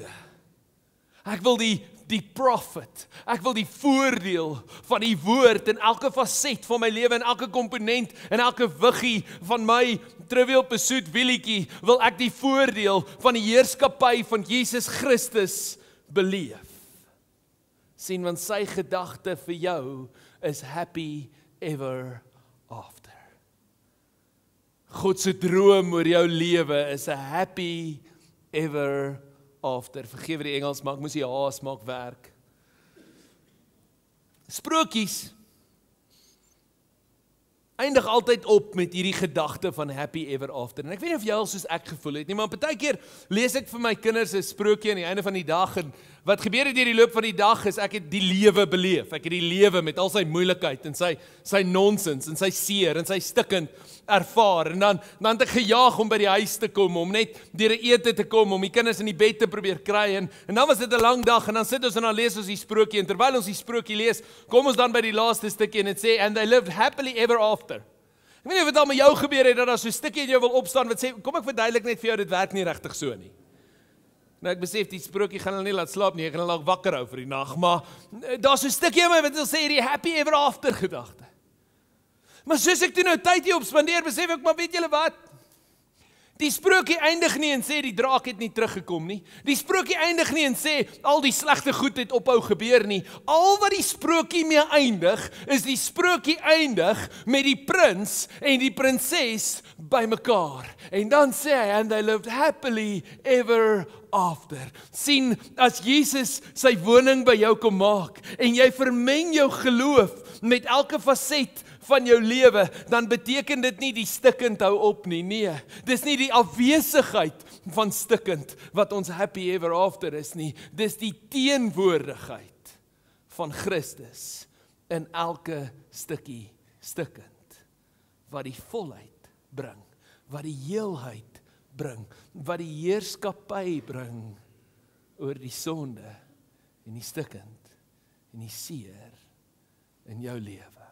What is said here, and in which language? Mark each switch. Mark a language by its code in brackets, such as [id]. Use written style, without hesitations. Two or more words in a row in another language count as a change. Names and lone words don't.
[af] Ek wil die profit, ek wil die voordeel van die woord in elke faset van my lewe, in elke komponent, in elke wiggie van my Trivial Pursuit wielietjie, wil ek die voordeel van die heerskappy van Jesus Christus beleef. Sien, want sy gedagte vir jou is [en] happy ever after. [af] God se droom oor jou lewe is 'n [en] happy ever after. [af] Vergewe die Engels, maar ek moes die haas maak werk. Sprokies eindig altyd op met hierdie gedagte van [en] happy ever after. [af] En ek weet nie of jy al soos ek gevoel het nie, maar partykeer lees ek vir my kinders 'n sprokie aan die einde van die dag, en wat gebeur het deur die loop van die dag is, ek het die lewe beleef. Ek het die lewe met al sy moeilikheid en sy nonsens en sy seer en sy stikkend ervaar. En dan het ek gejaag om by die huis te kom, om net deur 'n ete te kom, om die kinders in die bed te probeer kry. En dan was dit 'n lang dag, en dan sit ons en dan lees ons die sprokie, en terwyl ons die sprokie lees, kom ons dan by die laaste stukkie, en dit sê, [en] and they lived happily ever after. [af] Ek weet nie of dit al met jou gebeur het, dat daar so 'n stukkie in jou wil opstaan, wat sê, kom ek verduidelik net vir jou, dit werk nie regtig so nie. Nou ek besef, die sprokie gaan hulle nie laat slaap nie, ek gaan hulle ook wakker hou vir die nag, maar daar's so 'n stukkie in my wat wil sê, die [en] happy ever after [af] gedagte. Maar soos ek toe nou tyd hier op spandeer, besef ek, maar weet julle wat? Die sprokie eindig nie en sê die draak het nie teruggekom nie. Die sprokie eindig nie en sê al die slegte goed het ophou gebeur nie. Al wat die sprokie mee eindig, is die sprokie eindig met die prins en die prinses bymekaar. En dan sê hy, [en] and they lived happily ever after. [af] Sien, as Jesus sy woning by jou kom maak en jy vermeng jou geloof met elke faset van jou lewe, dan beteken dit nie die stikkend hou op nie. Nee, dis nie die afwesigheid van stikkend wat ons [en] happy ever after [af] is nie. Dis die teenwoordigheid van Christus in elke stukkie stikkend wat die volheid bring, wat die heelheid bring, wat die heerskappy bring oor die sonde en die stikkend en die seer in jou lewe.